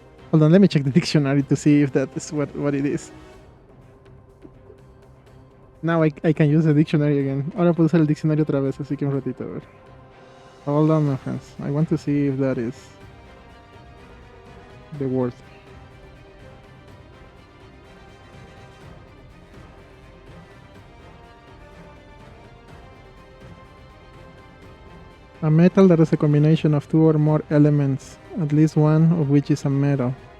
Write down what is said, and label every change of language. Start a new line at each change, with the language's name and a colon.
English: Hold on, let me check the dictionary to see if that is what it is. Now I can use the dictionary again.
Spanish: Ahora puedo usar el diccionario otra vez, así que un ratito, a ver.
English: Hold on, my friends. I want to see if that is the word. A metal that is a combination of two or more elements, at least one of which is a metal.